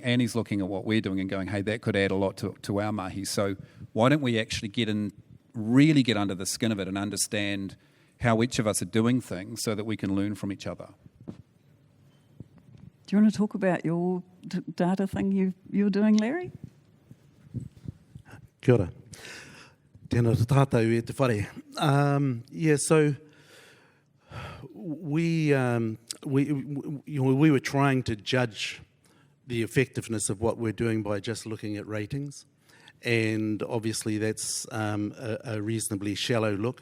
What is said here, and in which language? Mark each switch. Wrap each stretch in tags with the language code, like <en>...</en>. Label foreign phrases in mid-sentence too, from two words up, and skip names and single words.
<en>Annie's looking at what we're doing and going, hey, that could add a lot to our mahi. So why don't we actually really get under the skin of it and understand how each of us are doing things so that we can learn from each other? Do you want to talk about your data thing you're doing, Larry?</en> <mi>Kia ora. Tēnā tātou e te whare.</mi> <en>So we were trying to judge the effectiveness of what we're doing by just looking at ratings, and obviously that's a reasonably shallow look.</en>